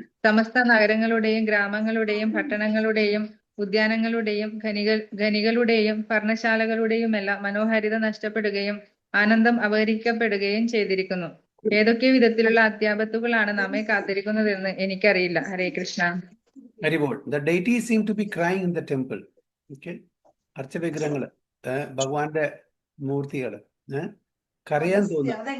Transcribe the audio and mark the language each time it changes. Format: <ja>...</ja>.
<ml>സമസ്ത നഗരങ്ങളുടെയും ഗ്രാമങ്ങളുടെയും പട്ടണങ്ങളുടെയും ഉദ്യാനങ്ങളുടെയും ഖനികളുടെയും പർണശാലകളുടെയുമെല്ലാം മനോഹാരിത നഷ്ടപ്പെടുകയും ആനന്ദം അപഹരിക്കപ്പെടുകയും ചെയ്തിരിക്കുന്നു. ഏതൊക്കെ വിധത്തിലുള്ള അത്യാപത്തുകളാണ് നമ്മെ കാത്തിരിക്കുന്നതെന്ന് എനിക്കറിയില്ല. ഹരേ Krishna.</ml> <en>The deities seem to be crying in the temple. Okay?</en> <ml>അർച്ചവിഗ്രഹങ്ങള്, ഭഗവാന്റെ മൂർത്തികള് കരയാൻ തോന്നുന്നു.</ml>